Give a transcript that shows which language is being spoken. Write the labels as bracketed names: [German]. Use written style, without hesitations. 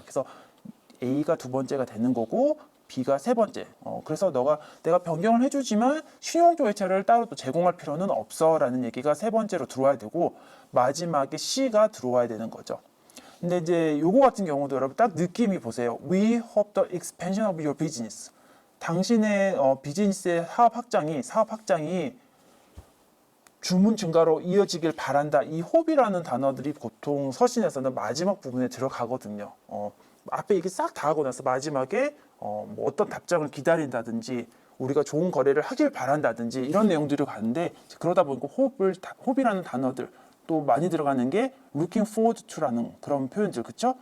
[Korean] 그래서 A가 두 번째가 되는 거고 B가 세 번째. 그래서 내가 변경을 해주지만 신용조회차를 따로 또 제공할 필요는 없어라는 얘기가 세 번째로 들어와야 되고 마지막에 C가 들어와야 되는 거죠. 근데 이제 요거 같은 경우도 여러분 딱 느낌이 보세요. [English] We hope the expansion of your business. [Korean] 당신의 비즈니스의 사업 확장이 주문 증가로 이어지길 바란다. 이 hope이라는 단어들이 보통 서신에서는 마지막 부분에 들어가거든요. 앞에 이게 싹 다 하고 나서 마지막에 뭐 어떤 답장을 기다린다든지 우리가 좋은 거래를 하길 바란다든지 이런 내용들이 가는데 그러다 보니까 hope이라는 단어들 또 많이 들어가는 게 [English] looking forward to [Korean] 라는 그런 표현들 그쵸?